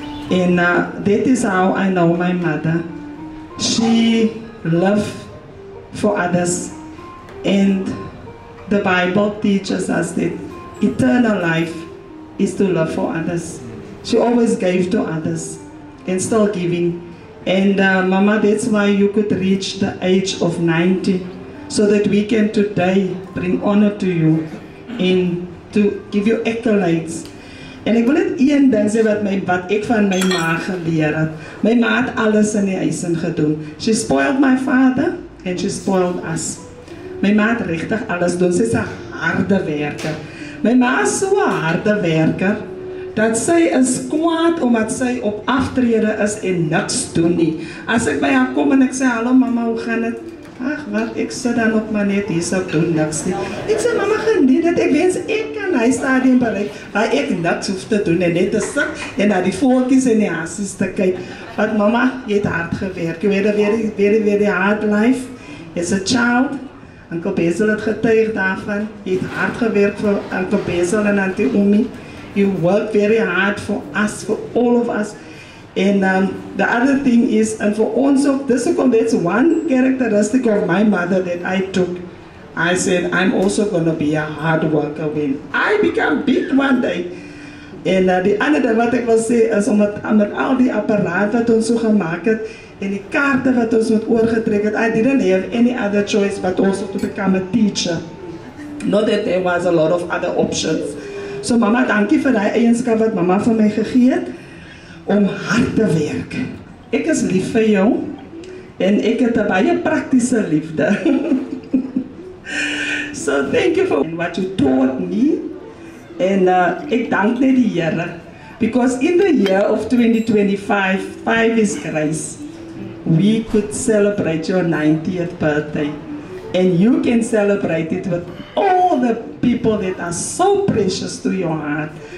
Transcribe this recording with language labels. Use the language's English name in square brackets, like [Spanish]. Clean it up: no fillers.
[English] And that is how I know my mother. She loved for others, and the Bible teaches us that eternal life is to love for others. She always gave to others and still giving. And Mama, that's why you could reach the age of 90, so that we can today bring honor to you and to give you accolades. [Afrikaans] En ek wil net een ding sê wat ek van my ma geleer het. My ma het alles in die huis gedoen. [English] She spoiled my father and she spoiled us. [Afrikaans] My ma het regtig alles doen. Sy is 'n harde werker. My ma is so 'n harde werker dat sy is kwaad omdat sy op aftrede is en niks doen nie. As ek by haar kom en ek sê hallo mama, hoe gaan dit? Ag, wat ek sit dan op maar net hier so doen niks nie. Ek sê mama, geniet dit. Ek wens ek kan hy stadium bereik waar ek niks hoef te doen en net te sit en na die voeltjies en die hassies te kyk. Want mama, jy het hard gewerk. [English] You had a very, very, very hard life as a child. [Afrikaans] Uncle Basil het getuig daarvan. Jy het hard gewerk vir Uncle Basil en Auntie Umi. [English] You worked very hard for us, for all of us. And the other thing is, and for [Afrikaans] ons ook, [English] that's one characteristic of my mother that I took. I said, I'm also going to be a hard worker when I become big one day. [Afrikaans] En die ander ding wat ek wil sê is, omdat al die apparaat wat ons so gemaakt het, en die kaarte wat ons met oorgetrek het, [English] I didn't have any other choice but also to become a teacher. Not that there was a lot of other options. [Afrikaans] So mama, dankie vir die eienskap wat mama vir my gegee het, om hard te werk. Ek is lief vir jou, en ek het 'n baie praktiese liefde. [English] So thank you for what you taught me, [Afrikaans] en ek dank net die Here, [English] because in the year of 2025, 5 is grace, we could celebrate your 90th birthday, and you can celebrate it with all the people that are so precious to your heart.